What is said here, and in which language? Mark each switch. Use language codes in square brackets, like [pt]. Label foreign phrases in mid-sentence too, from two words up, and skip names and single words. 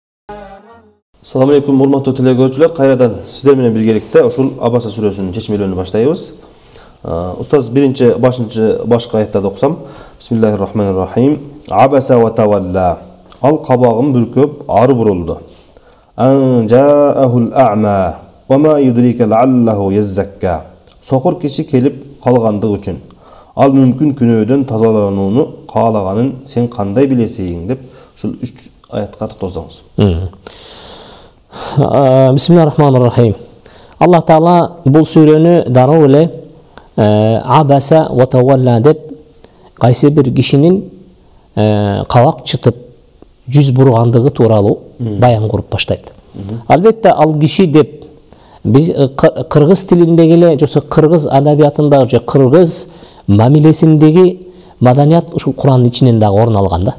[ar] السلام عليكم [ky] урматтуу телекөрүүчүлөр, кайрадан сиздер менен биргеликте ушул Абаса сүрөсүнүн чечмелерин баштайбыз. Устаз биринчи башкы аяттарды окусам. [ar] بسم الله الرحمن الرحيم. عبس وتولى. [ky] Ал кабагын бүркөп ары бурулду. [ar] أن جاءه الأعمى وما يدريك لعله يزكى. [ky] Сокур киши келип калгандыгы үчүн. Ал мүмкүн күнөөдөн тазаланууну каалаганын сен кандай билесиң деп ушул 3 аятка токтолсоңуз. [ar] بسم الله الرحمن الرحيم. [ky] Аллах Таала бул сүрөнү дароо эле [ar] عبس وتولى [ky] деп кайсы бир кишинин кабак чытып жүз бургандыгы тууралуу баян куруп баштайт. Албетте ал киши деп биз кыргыз тилиндеги эле жоксо кыргыз адабиятындагы же кыргыз мамилесиндеги маданият ушул Куранын ичинен дагы орун алган да.